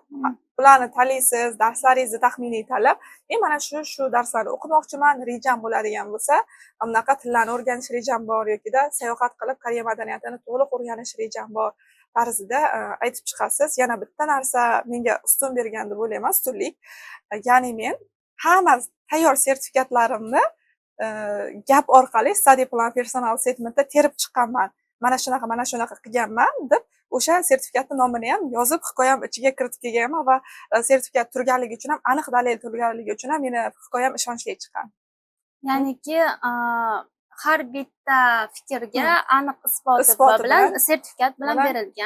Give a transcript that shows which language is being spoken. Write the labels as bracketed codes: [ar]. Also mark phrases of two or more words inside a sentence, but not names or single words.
[uz] Bularni tanlaysiz, darslaringizni taxminiy tanlab, mana shu darslarni o'qimoqchiman, rejam bo'ladigan bo'lsa, bunaqa tillarni o'rganish rejam bor yokida sayohat qilib Koreya madaniyatini to'liq o'rganish rejam bor tarzida aytib chiqasiz. Yana bitta narsa menga ustun bergan deb o'ylayman, ustunlik. Ya'ni men hamma tayyor sertifikatlarimni gap orqali [en] study plan personal statementda [uz] terib chiqqanman. Mana shunaqa qilganman deb o'sha sertifikatni nomini ham yozib, hikoyam ichiga kiritib kelganman va sertifikat turganligi uchun ham, aniq dalil turganligi uchun ham meni hikoyam ishonchli chiqqan. Ya'niki har bitta fikrga aniq isboti bilan sertifikat bilan berilgan.